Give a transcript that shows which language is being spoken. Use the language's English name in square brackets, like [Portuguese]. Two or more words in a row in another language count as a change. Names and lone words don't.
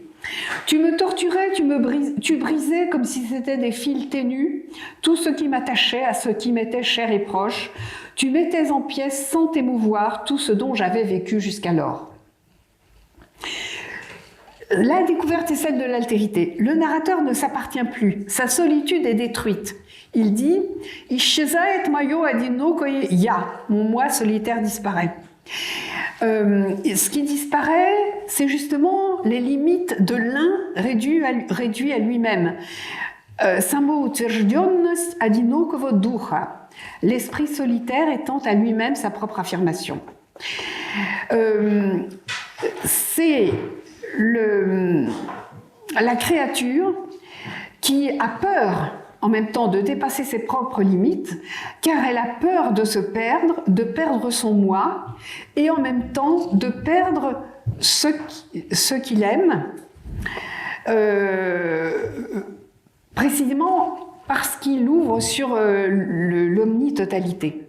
[French] Tu me torturais, tu brisais comme si c'était des fils ténus, tout ce qui m'attachait à ce qui m'était cher et proche. Tu mettais en pièces sans t'émouvoir tout ce dont j'avais vécu jusqu'alors. La découverte est celle de l'altérité. Le narrateur ne s'appartient plus. Sa solitude est détruite. Il dit « [Russian] Исчезает моё одинокое я ». [French] Mon moi solitaire disparaît. Ce qui disparaît, c'est justement les limites de l'un réduit à lui-même. [Russian] Самоутверждённость одинокого духа. [French] L'esprit solitaire étant à lui-même sa propre affirmation. C'est la créature qui a peur en même temps de dépasser ses propres limites, car elle a peur de se perdre, de perdre son moi, et en même temps de perdre ce qu'il aime, précisément parce qu'il ouvre sur l'omnitotalité.